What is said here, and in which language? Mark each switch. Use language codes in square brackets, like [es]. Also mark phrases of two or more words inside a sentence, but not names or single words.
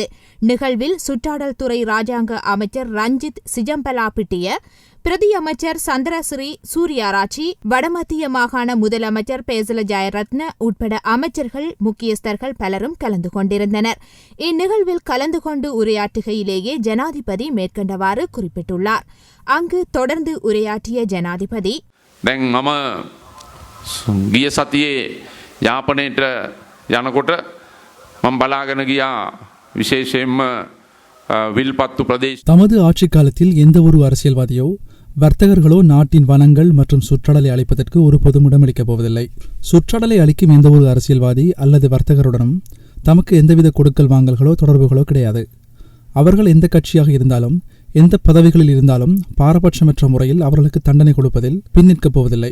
[ta] நிகழ்வில் சுற்றாடல் துறை ராஜாங்க அமைச்சர் ரஞ்சித் சிஜம்பலாபிட்டிய, பிரதி அமைச்சர் சந்திரஸ்ரீ சூர்யாராச்சி, வடமத்திய மாகாண முதலமைச்சர் பேசல ஜயரத்ன உட்பட அமைச்சர்கள், முக்கியஸ்தர்கள் பலரும் கலந்து கொண்டிருந்தனர். இந்நிகழ்வில் கலந்து கொண்டு உரையாற்றுகையிலேயே ஜனாதிபதி மேற்கண்டவாறு குறிப்பிட்டுள்ளார். அங்கு தொடர்ந்து உரையாற்றிய ஜனாதிபதி, [si] දැන් මම ගිය සතියේ යාපනයට යනකොට මම බලාගෙන ගියා විශේෂයෙන්ම විල්පත්තු ප්‍රදේශ. [ta] தமது ஆட்சிக் காலத்தில் எந்த ஒரு அரசியல்வாதியோ வர்த்தகர்களோ நாட்டின் வனங்கள் மற்றும் சுற்றாடலை அளிப்பதற்கு ஒரு பொதும் இடமளிக்கப் போவதில்லை. சுற்றாடலை அளிக்கும் எந்த ஒரு அரசியல்வாதி அல்லது வர்த்தகருடனும் தமக்கு எந்தவித கொடுக்கல் வாங்கல்களோ தொடர்புகளோ கிடையாது. அவர்கள் எந்த கட்சியாக இருந்தாலும் எந்த பதவிகளில் இருந்தாலும் பாரபட்சமற்ற முறையில் அவர்களுக்கு தண்டனை கொடுப்பதில் பின்னிற்கப் போவதில்லை.